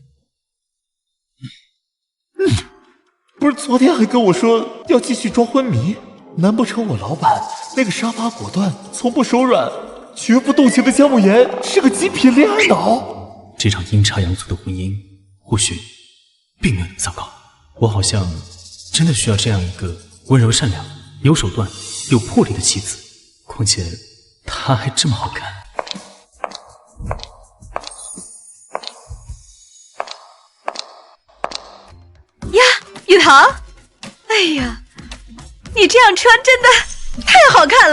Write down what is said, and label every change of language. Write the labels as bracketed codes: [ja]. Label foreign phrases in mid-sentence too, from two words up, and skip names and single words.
[zh] 不是昨天還跟我說要繼續裝昏迷？難不成我老闆那個殺伐果斷、從不手軟、絕不動情的姜慕言是個極品戀愛腦？這場陰差陽錯的婚姻，或許並沒有那麼糟糕。我好像真的需要這樣一個溫柔善良、有手段、有魄力的妻子。況且她還這麼好看。呀，雨棠，哎呀，你這樣穿真的太好看了。